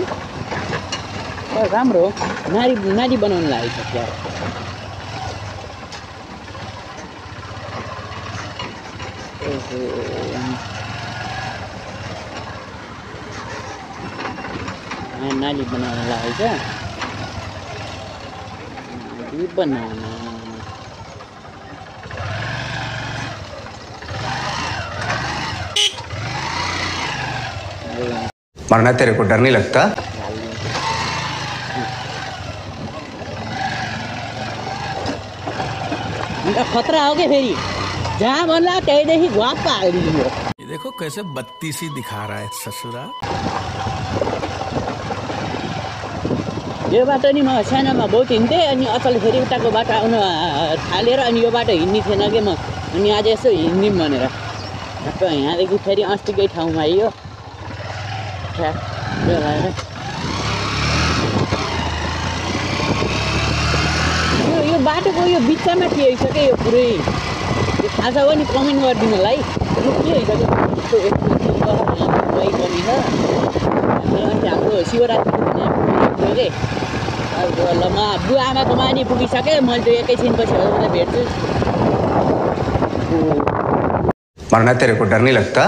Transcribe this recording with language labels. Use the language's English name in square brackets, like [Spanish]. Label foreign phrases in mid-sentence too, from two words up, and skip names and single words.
[Nepali] राम्रो हो, नाली बनाउनु लागेको छ क्या। नाली बनाउन लागेको छ। [Hindi] मरना तेरे को डर नहीं लगता? [Nepali] खतरा हो क्या फेरि, जहाँ भन्ला त्यहीदेखि घुवाप्प हालिदिनु। [Hindi] ये देखो कैसे बत्तीसी दिखा रहा है ससुरा। [Nepali] यो बाटो नि म सानोमा बहुत हिँड्थेँ। अनि अचल फेरि उताको बाटो आउन थालेर अनि यो बाटो हिँड्ने थिएन कि म। अनि आज यसो हिँड्दिउँ भनेर यहाँदेखि फेरि अस्तिकै ठाउँमा आइयो। यो बाटोको यो बिचमा के आइसक्यो यो पुरै। यो थाहा छ भने कमेन्ट गरिदिनु होला है। यो के आइसक्यो पनि छ। अनि हाम्रो शिवरात्रिको दिन पुग्यो कि। ल म बुवा आमाको मानि पुगिसकेँ। मैले त एकैछिन पछि भेट्छु। [Hindi] मरना तेरे को डर नहीं लगता?